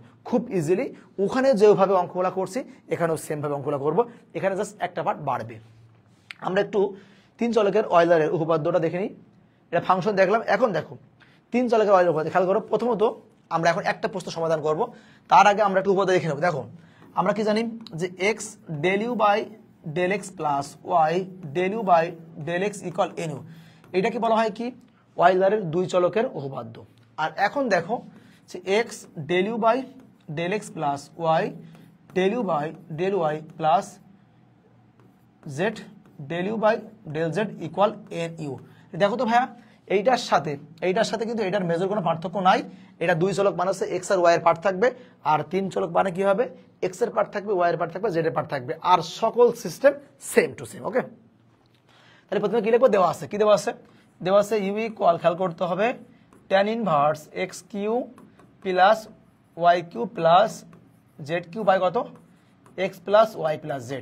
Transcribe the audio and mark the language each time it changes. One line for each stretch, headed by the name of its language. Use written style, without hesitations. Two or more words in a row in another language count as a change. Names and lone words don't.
Bangla: খুব ইজিলি ওখানে যেভাবে অঙ্কগুলা করছি এখানেও সেম ভাবে অঙ্কগুলা করবো, এখানে জাস্ট একটা পার্ট বাড়বে। আমরা একটু 3 চলকের অয়লারের উপপাদ্যটা দেখে নিই। এটা ফাংশন দেখলাম। এখন দেখো 3 চলকের y এর উপপাদ্য খেয়াল করো। প্রথমত আমরা এখন একটা প্রশ্ন সমাধান করব, তার আগে আমরা একটু উপপাদ্য দেখে নেব। দেখো আমরা কি জানি যে
English: x del u by del x plus y del u by del x equal nu,
Bangla: এটাকে বলা হয় কি ওয়েলারের দুই চলকের উপপাদ্য। আর এখন দেখো যে
English: x del u by del x plus y del u by del y plus z del u by del z equal nu.
Bangla: দেখো তো ভাইয়া এইটার সাথে কিন্তু এটার মেজর কোনো পার্থক্য নাই। এটা দুই চলক মানে হচ্ছে x আর y এর পার্ট থাকবে, আর 3 চলক মানে কি হবে x এর পার্ট থাকবে, y এর পার্ট থাকবে, z এর পার্ট থাকবে, আর সকল সিস্টেম
English: same to same.
Bangla: ওকে, তাহলে প্রথমে কি লিখবো, দেওয়া আছে কি দেওয়া আছে
English: u equal
Bangla: খেয়াল করতে হবে
English: tan inverse x cube plus y cube plus z cube by
Bangla: কত
English: x plus y plus z.